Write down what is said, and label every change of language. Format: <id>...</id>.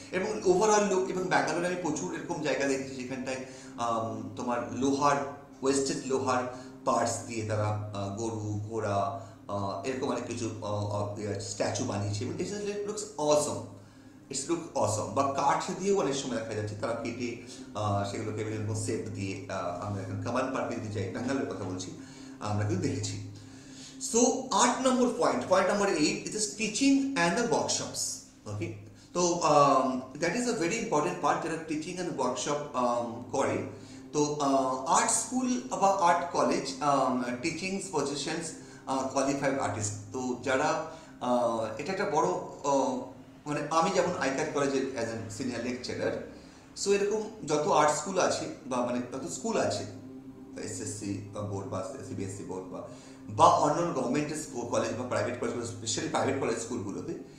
<bn>এবং overall look, এবং ব্যাঙ্গালোরে আমি প্রচুর এরকম জায়গা দেখেছি যেখানটায় তোমার লোহার, ওয়েস্টেড লোহার পার্টস দিয়ে তারা গরু, ঘোড়া, এরকম অনেক কিছু স্ট্যাচু বানিয়েছে, এবং</bn> <en>It looks awesome, it's look awesome.</en> <bn>বা কাঠ দিয়েও অনেক সময় দেখা যাচ্ছে তারা কেটে সেগুলোকে বিভিন্ন শেপ দিয়ে, আমরা এখন কামাল পার্কে যদি যাই, ব্যাঙ্গালোরের কথা বলছি, আমরা কিন্তু দেখেছি।</bn> <en>So 8 number point number 8 is teaching and the workshops. Okay, so that is a very important part,</en> <bn>যারা টিচিং অ্যান্ড ওয়ার্কশপ করে। তো আর্ট স্কুল বা art college teaching positions qualified artist, তো যারা এটা একটা বড়, মানে আমি যেমন আইক্যাট কলেজের</bn> <en>as a senior lecturer,</en> <bn>so এরকম যত আর্ট স্কুল আছে বা মানে যত স্কুল আছে, এসএসসি বোর্ড বা সিবিএসসি বোর্ড বা অন্যান্য গভর্নমেন্টের কলেজ বা private college, specially private college স্কুলগুলোতে,</bn>